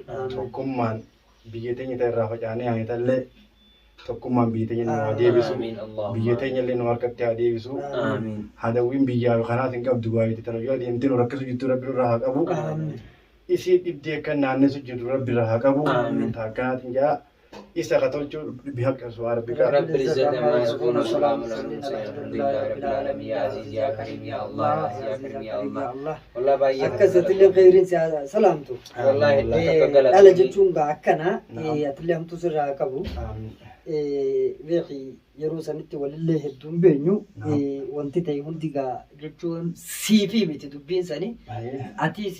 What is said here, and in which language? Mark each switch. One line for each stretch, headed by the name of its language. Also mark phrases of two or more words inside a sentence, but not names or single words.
Oromo: Tokkummaan biyya teenya ta'e irraa facaanee haa tallee tokkummaan biyya teenya nu haa deebisu. Biyya teenya illee nu harkatti haa deebisu. Hadawwiin biyyaa kanaas hin qabdu gaayiti tana yoo deemtee nu rakkisu jirtu Rabbi irraa haa qabu. Isi dhibdee kan naannesu jiru Rabbi irraa haa qabu. Akkanaatiin jaa isa katolchuu biha qabsu waa Rabbi qaba.
Arabic: رب العزة عما يصفون وسلام على المرسلين الحمد لله رب العالمين يا عزيز يا كريم يا الله يا كريم يا الله والله باي
Oromo: akkasitti khairin salaamtu
Arabic: والله
Oromo: dhala jechuun gaa akkana atileemtu sirraa qabu beeki yeroo sanitti walillee hedduun beenyu wanti ta'e hundi gaa jechuun siifi miti dubbiin sani atiis